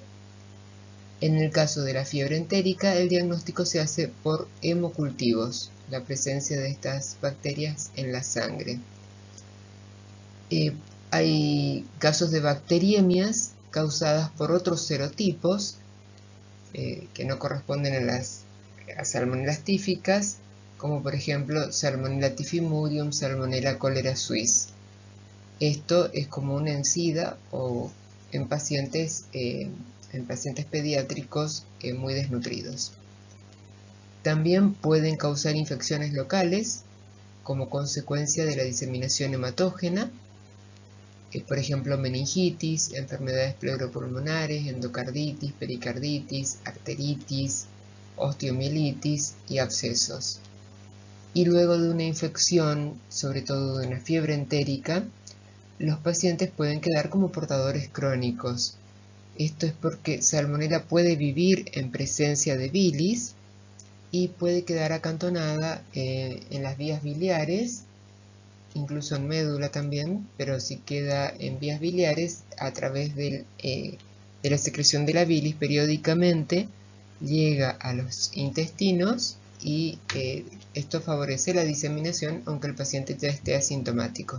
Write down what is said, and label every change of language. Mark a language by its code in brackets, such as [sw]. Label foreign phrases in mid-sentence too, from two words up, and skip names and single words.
[es] En el caso de la fiebre entérica, el diagnóstico se hace por hemocultivos, la presencia de estas bacterias en la sangre. Hay casos de bacteriemias causadas por otros serotipos que no corresponden a las salmonelas tíficas, como por ejemplo Salmonella tifimurium, Salmonella cholera suis. Esto es común en SIDA o en pacientes pediátricos muy desnutridos. También pueden causar infecciones locales como consecuencia de la diseminación hematógena, por ejemplo meningitis, enfermedades pleuropulmonares, endocarditis, pericarditis, arteritis, osteomielitis y abscesos. Y luego de una infección, sobre todo de una fiebre entérica, los pacientes pueden quedar como portadores crónicos. Esto es porque Salmonella puede vivir en presencia de bilis y puede quedar acantonada en las vías biliares, incluso en médula también, pero si queda en vías biliares a través de la secreción de la bilis periódicamente llega a los intestinos y esto favorece la diseminación aunque el paciente ya esté asintomático.